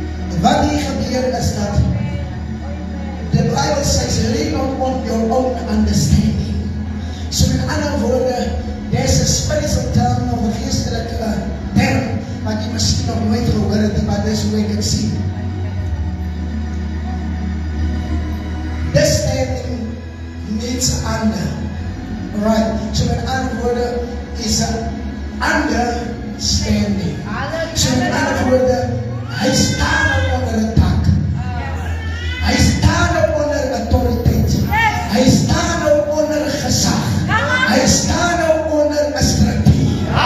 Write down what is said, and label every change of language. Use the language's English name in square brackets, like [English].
[Afrikaans] En wat hier gebeur is dat [English] the Bible says, lean not on your own understanding. [Afrikaans] So in ander woorde, [English] there's a spiritual term of [Afrikaans] 'n geestelike term wat jy miskien nog nooit gehoor het nie, maar dis hoe ek dit sien. [English] This standing needs under. Right, so in other words, is an understanding. So in other words, [Afrikaans] hy staan op onder 'n tak. Hy staan op onder autoriteit. Hy staan op onder gesag. Hy staan op onder 'n strategie.